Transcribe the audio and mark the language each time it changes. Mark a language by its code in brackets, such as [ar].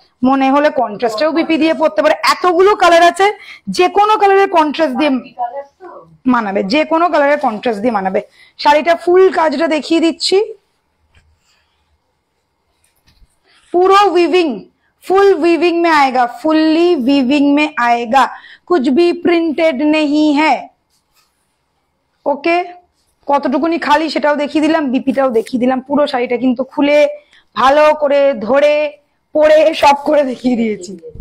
[bn] মনে হলে কন্ট্রাস্টেও বিপি দিয়ে পড়তে পারে। এতগুলো কালার আছে, যে কোনো কালারের কন্ট্রাস্ট দিয়ে মানাবে, যে কোনো কালারের কন্ট্রাস্ট দিয়ে মানাবে। শাড়িটা ফুল কাজটা দেখিয়ে দিচ্ছি, [hi] पूरा वीविंग, फुल वीविंग में आएगा, फुल्ली वीविंग में आएगा, कुछ भी प्रिंटेड नहीं है। [bn] ওকে, কতটুকুনি খালি সেটাও দেখিয়ে দিলাম, বিপিটাও দেখিয়ে দিলাম। পুরো শাড়িটা কিন্তু খুলে ভালো করে ধরে পরে সব করে দেখিয়ে দিয়েছি।